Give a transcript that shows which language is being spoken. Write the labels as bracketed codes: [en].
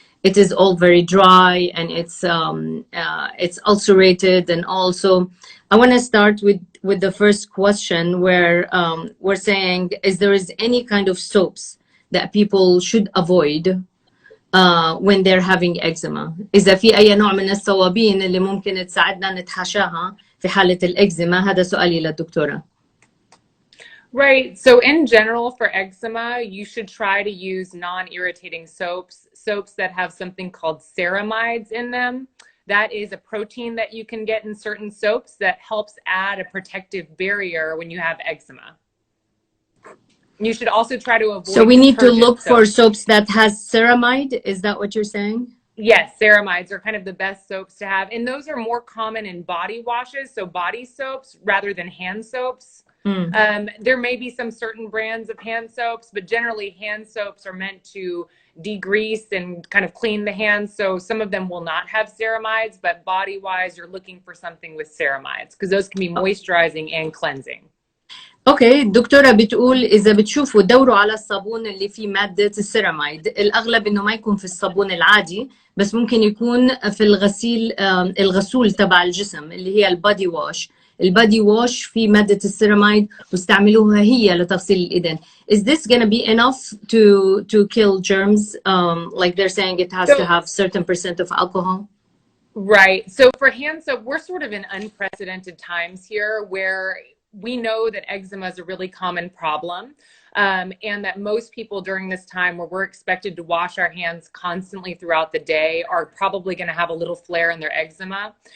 [en] It is all very dry and it's ulcerated. And also, I want to start with the first question where we're saying, is there any kind of soaps that people should avoid when they're having eczema? [ar] إذا في أي نوع من الصوابين اللي ممكن تساعدنا نتحاشاها في حالة الإكزيما؟ هذا سؤالي للدكتورة. [en] Right. So in general for eczema, you should try to use non-irritating soaps that have something called ceramides in them. That is a protein that you can get in certain soaps that helps add a protective barrier when you have eczema. You should also try to avoid. So we need to look for soaps that has ceramide. Is that what you're saying? Yes, ceramides are kind of the best soaps to have. And those are more common in body washes, so body soaps rather than hand soaps. There may be some certain brands of hand soaps, but generally hand soaps are meant to degrease and kind of clean the hands. So some of them will not have ceramides, but body-wise, you're looking for something with ceramides because those can be moisturizing and cleansing. [ar] اوكي الدكتورة بتقول إذا بتشوفوا دوروا على الصابون اللي فيه مادة السيراميد، الأغلب إنه ما يكون في الصابون العادي بس ممكن يكون في الغسول تبع الجسم اللي هي البادي واش. البادي واش فيه مادة السيراميد واستعملوها هي لتغسيل الإيدين. [en] Is this going to be enough to kill germs? Like they're saying it has to have certain % of alcohol? Right. So for hand soap, we're sort of in unprecedented times here where we know that eczema is a really common problem, and that most people during this time where we're expected to wash our hands constantly throughout the day are probably going to have a little flare in their eczema.